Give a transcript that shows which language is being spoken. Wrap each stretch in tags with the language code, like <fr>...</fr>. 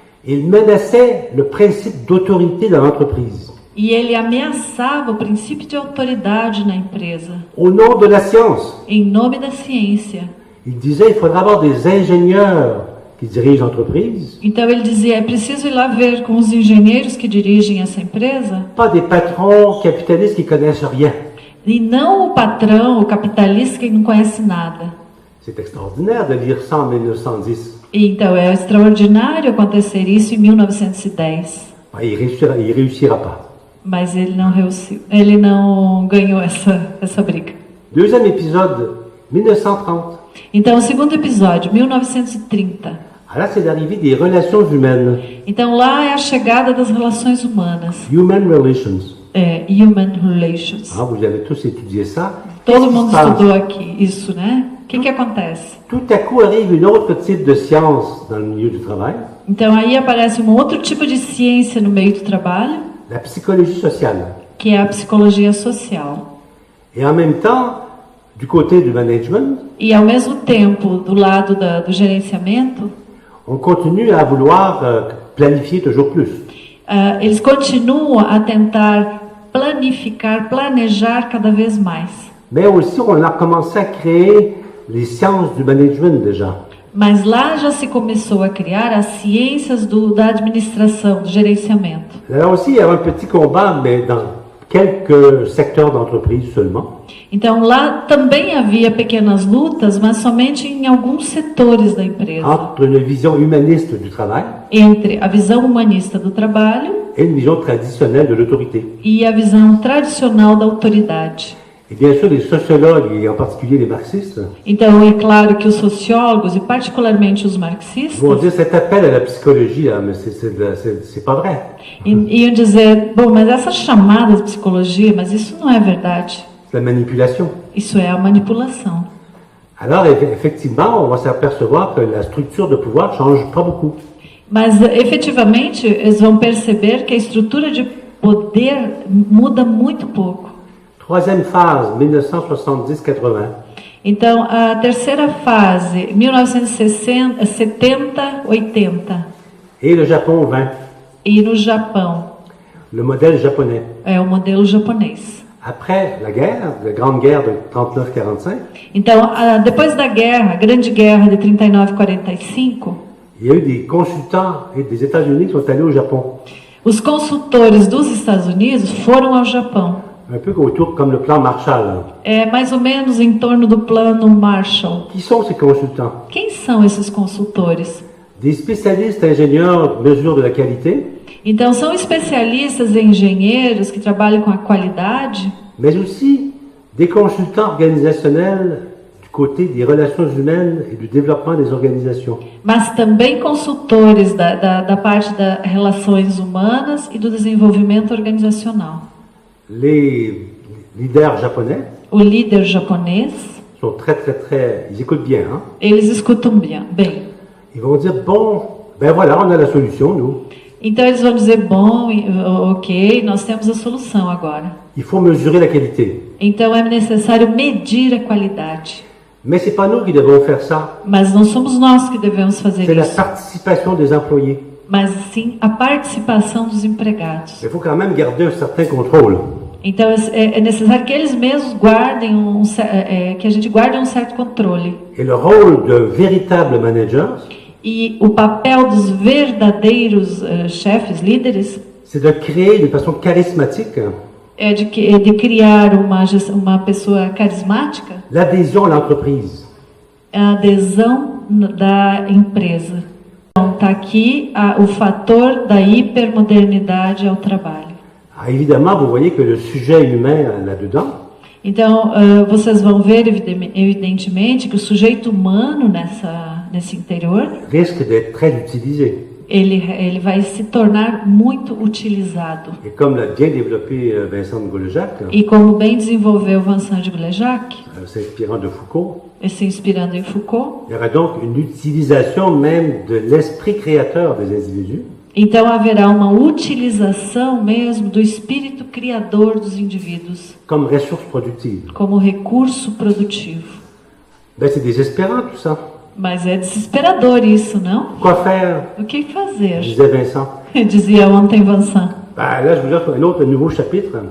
<fr>Il menaçait le principe d'autorité dans l'entreprise,</fr> <pt>E ele ameaçava o princípio de autoridade na empresa,</pt> <fr>au nom de la science.</fr> <pt>em nome da ciência.</pt> <fr>Il disait qu'il faudra avoir des ingénieurs qui dirigent l'entreprise,</fr> <pt>Então ele dizia, é preciso ir lá ver com os engenheiros que dirigem essa empresa,</pt> <fr>pas des patrons capitalistes qui connaissent rien.</fr> <pt>e não o patrão, o capitalista que não conhece nada.</pt> <fr>C'est extraordinaire de lire ça en 1910.</fr> <pt>E então é extraordinário acontecer isso em 1910,</pt> <fr>Il réussira pas.</fr> <pt>mas ele não ganhou essa briga.</pt> <fr>Deuxième épisode, 1930.</fr> <pt>Então o segundo episódio, 1930.</pt> <fr>Ah, là, c'est l'arrivée des relations humaines,</fr> <pt>Então lá é a chegada das relações humanas,</pt> <en>human relations. human relations.</en> <fr>Ah, vous avez tous étudié ça.</fr> <pt>Todo</pt> <fr>Qu'est-ce qui</fr> <pt>mundo</pt> <fr>se passe?</fr> <pt>estudou aqui isso, né? O que acontece?</pt> <fr>Tout à coup arrive une autre type de science dans le milieu du travail,</fr> <pt>Então aí aparece um outro tipo de ciência no meio do trabalho,</pt> <fr>la psychologie sociale.</fr> <pt>que é a psicologia social.</pt> <fr>Et en même temps, du côté du management,</fr> <pt>E ao mesmo tempo, do lado do gerenciamento,</pt> <fr>on continue à vouloir planifier toujours plus.</fr> <pt>eles continuam a tentar planejar cada vez mais.</pt> <fr>Mais aussi, on a commencé à créer les sciences du management déjà.</fr> <pt>Mas lá já se começou a criar as ciências da administração, do gerenciamento.</pt> <fr>Là aussi, il y a un petit combat, mais dans quelques secteurs d'entreprise seulement.</fr> <pt>Então lá também havia pequenas lutas, mas somente em alguns setores da empresa,</pt> <fr>Entre une vision humaniste du travail</fr> <pt>entre a visão humanista do trabalho</pt> <fr>et une vision traditionnelle de l'autorité.</fr> <pt>e a visão tradicional da autoridade.</pt> <fr>Et bien sûr, les sociologues, et en particulier les marxistes,</fr> <pt>Então é claro que os sociólogos, e particularmente os marxistas,</pt> <fr>vont dire cet appel à la psychologie, là, mais c'est pas vrai.</fr> <pt>iam dizer, bom, mas essas chamadas de psicologia, mas isso não é verdade.</pt> <fr>C'est la manipulation.</fr> <pt>Isso é a manipulação.</pt> <fr>Alors, effectivement, on va s'apercevoir que la structure de pouvoir change pas beaucoup.</fr> <pt>Mas efetivamente eles vão perceber que a estrutura de poder muda muito pouco.</pt> <fr>Troisième phase, 1970-80.</fr> <pt>Então a terceira fase, 1970-80,</pt> <fr>Et le Japon vint,</fr> <pt>e no Japão,</pt> <fr>le modèle japonais.</fr> <pt>é o modelo japonês.</pt> <fr>Après la guerre, la grande guerre de 39-45,</fr> <pt>Então, depois da guerra, a grande guerra de 39-45,</pt> <fr>il y a eu des consultants et des États-Unis qui sont allés au Japon.</fr> <pt>os consultores dos Estados Unidos foram ao Japão.</pt> <fr>Un peu autour comme le plan Marshall.</fr> <pt>É mais ou menos em torno do plano Marshall.</pt> <fr>Qui sont ces consultants?</fr> <pt>Quem são esses consultores?</pt> <fr>Des spécialistes ingénieurs de mesure de la qualité,</fr> <pt>Então, são especialistas e engenheiros que trabalham com a qualidade,</pt> <fr>mais aussi des consultants organisationnels du côté des relations humaines et du développement des organisations.</fr> <pt>mas também consultores da parte das relações humanas e do desenvolvimento organizacional.</pt> <fr>Les leaders japonais</fr> <pt>O líder japonês,</pt> <fr>sont très, ils écoutent bien, hein?</fr> <pt>eles escutam bem.</pt> <fr>Ils vont dire, bon, ben voilà, on a la solution, nous.</fr> <pt>Então eles vão dizer, bom, ok, nós temos a solução agora.</pt> <fr>Il faut mesurer la qualité.</fr> <pt>Então é necessário medir a qualidade.</pt> <fr>Mais c'est pas nous qui devons faire ça.</fr> <pt>Mas não somos nós que devemos fazer</pt> <fr>C'est la</fr> <pt>isso,</pt> <fr>participation des employés.</fr> <pt>mas sim a participação dos empregados.</pt> <fr>Il faut quand même garder un certain contrôle.</fr> <pt>Então é necessário que eles mesmos guardem que a gente guarde um certo controle.</pt> <fr>Et le rôle de véritable manager,</fr> <pt>E o papel dos verdadeiros chefes, líderes,</pt> <fr>c'est de créer de façon charismatique</fr> <pt>é de criar uma pessoa carismática,</pt> <fr>l'adhésion à l'entreprise.</fr> <pt>a adesão da empresa. Então está aqui o fator da hipermodernidade ao trabalho.</pt> <fr>Ah, évidemment, vous voyez que le sujet humain là-dedans,</fr> <pt>Então vocês vão ver evidentemente que o sujeito humano nesse interior</pt> <fr>risque d'être très utilisé.</fr> <pt>ele vai se tornar muito utilizado.</pt> <fr>Et comme l'a bien développé Vincent de Golejac,</fr> <pt>E como bem desenvolveu Vincent de Golejac,</pt> <fr>s'inspirant de Foucault,</fr> <pt>e se inspirando em Foucault,</pt> <fr>il y aura donc une utilisation même de l'esprit créateur des individus</fr> <pt>então haverá uma utilização mesmo do espírito criador dos indivíduos</pt> <fr>comme ressource productive.</fr> <pt>como recurso produtivo.</pt> <fr>Ben, c'est désespérant tout ça.</fr> <pt>Mas é desesperador isso, não?</pt> <fr>Quoi faire,</fr> <pt>O que fazer?</pt> <fr>disait Vincent.</fr> <pt>Dizia ontem Vincent.</pt> <fr>Ben, là, je vous offre un autre nouveau chapitre</fr>